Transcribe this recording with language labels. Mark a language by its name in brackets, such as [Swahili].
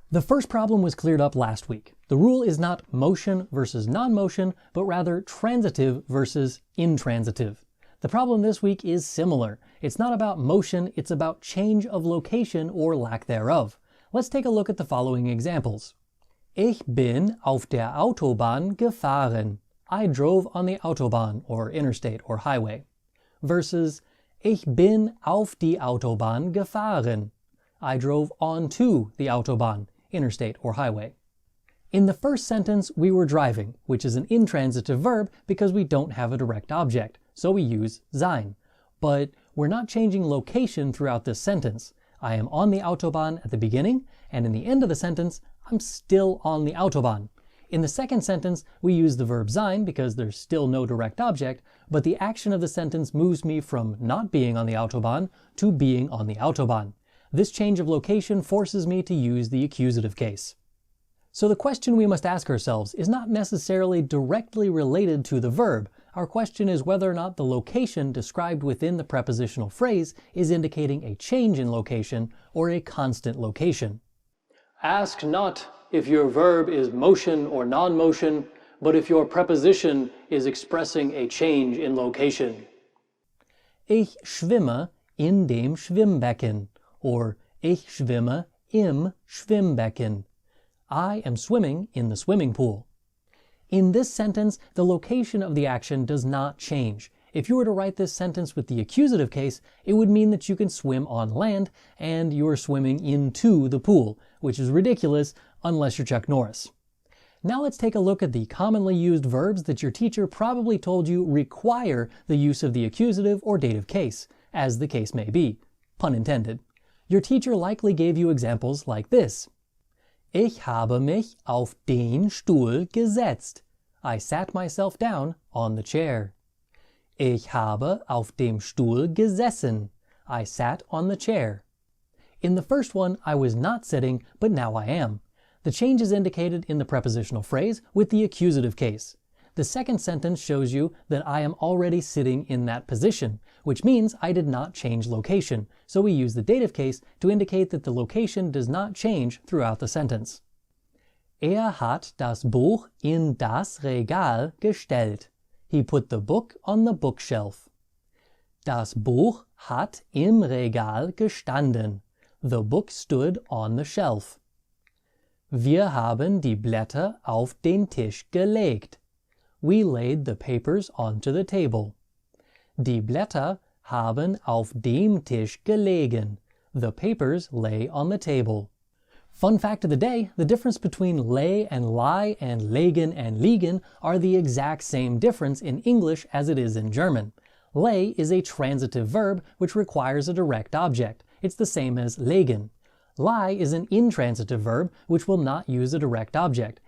[English] The first problem was cleared up last week. The rule is not motion versus non-motion, but rather transitive versus intransitive. The problem this week is similar. It's not about motion, it's about change of location or lack thereof. Let's take a look at the following examples. [German] Ich bin auf der Autobahn gefahren. [English] I drove on the Autobahn, or interstate or highway. [German] Versus Ich bin auf die Autobahn gefahren. [English] I drove onto the Autobahn, interstate or highway. In the first sentence, we were driving, which is an intransitive verb because we don't have a direct object, so we use sein. But we're not changing location throughout this sentence. I am on the Autobahn at the beginning, and in the end of the sentence, I'm still on the Autobahn. In the second sentence, we use the verb sein because there's still no direct object, but the action of the sentence moves me from not being on the Autobahn to being on the Autobahn. This change of location forces me to use the accusative case. So the question we must ask ourselves is not necessarily directly related to the verb. Our question is whether or not the location described within the prepositional phrase is indicating a change in location or a constant location. Ask not if your verb is motion or non-motion, but if your preposition is expressing a change in location. [German] Ich schwimme in dem Schwimmbecken, or ich schwimme im Schwimmbecken. [English] I am swimming in the swimming pool. In this sentence, the location of the action does not change. If you were to write this sentence with the accusative case, it would mean that you can swim on land and you are swimming into the pool, which is ridiculous unless you're Chuck Norris. Now let's take a look at the commonly used verbs that your teacher probably told you require the use of the accusative or dative case, as the case may be. Pun intended. Your teacher likely gave you examples like this. [German] Ich habe mich auf den Stuhl gesetzt. [English] I sat myself down on the chair. [German] Ich habe auf dem Stuhl gesessen. [English] I sat on the chair. In the first one, I was not sitting, but now I am. The change is indicated in the prepositional phrase with the accusative case. The second sentence shows you that I am already sitting in that position, which means I did not change location, so we use the dative case to indicate that the location does not change throughout the sentence. [German] Hat das Buch in das Regal gestellt. [English] He put the book on the bookshelf. [German] Das Buch hat im Regal gestanden. [English] The book stood on the shelf. [German] Wir haben die Blätter auf den Tisch gelegt. [English] We laid the papers onto the table. [German] Die Blätter haben auf dem Tisch gelegen. [English] The papers lay on the table. Fun fact of the day, the difference between lay and lie and legen and liegen are the exact same difference in English as it is in German. Lay is a transitive verb which requires a direct object. It's the same as legen. Lie is an intransitive verb which will not use a direct object.